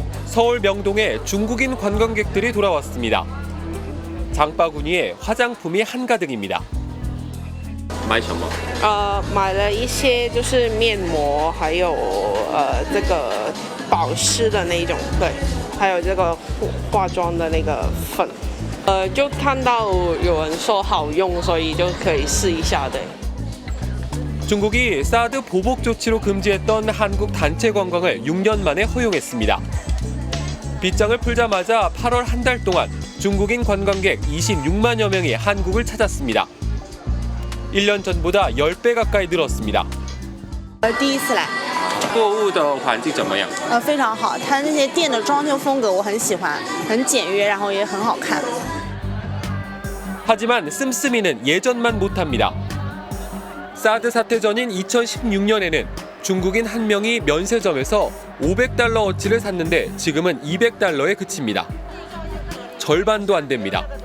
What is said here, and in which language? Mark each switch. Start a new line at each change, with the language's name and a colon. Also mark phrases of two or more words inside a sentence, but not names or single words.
Korean: 서울 명동에 중국인 관광객들이 돌아왔습니다. 장바구니에 화장품이 한가득입니다.
Chinese: 买什么？买了一些就是面膜，还有这个保湿的那种，对，还有这个化妆的那个粉。就看到有人说好用，所以就可以试一下的。
Korean: 중국이 사드 보복 조치로 금지했던 한국 단체 관광을 6년 만에 허용했습니다. 빗장을 풀자마자 8월 한 달 동안 중국인 관광객 26만여 명이 한국을 찾았습니다. 1년 전보다 10배 가까이 늘었습니다.
Chinese: 第一次来，购物的环境怎么样？非常好，它那些店的装修风格我很喜欢，很简约，然后也很好看。
Korean: 하지만 씀씀이는 예전만 못합니다. 사드 사태 전인 2016년에는 중국인 한 명이 면세점에서 500달러어치를 샀는데 지금은 200달러에 그칩니다. 절반도 안 됩니다.